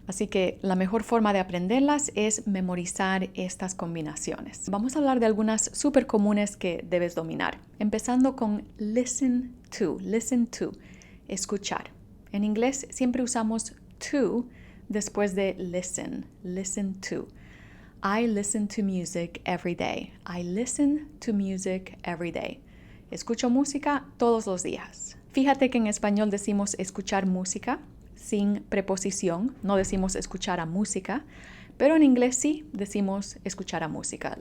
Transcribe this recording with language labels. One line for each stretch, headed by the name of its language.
Spanish: Así que la mejor forma de aprenderlas es memorizar estas combinaciones. Vamos a hablar de algunas súper comunes que debes dominar. Empezando con listen to, escuchar. En inglés siempre usamos to después de listen to.
English: I listen to music every day. I listen to music every day.
Spanish: Escucho música todos los días. Fíjate que en español decimos escuchar música sin preposición, no decimos escuchar a música, pero en inglés sí decimos escuchar a música.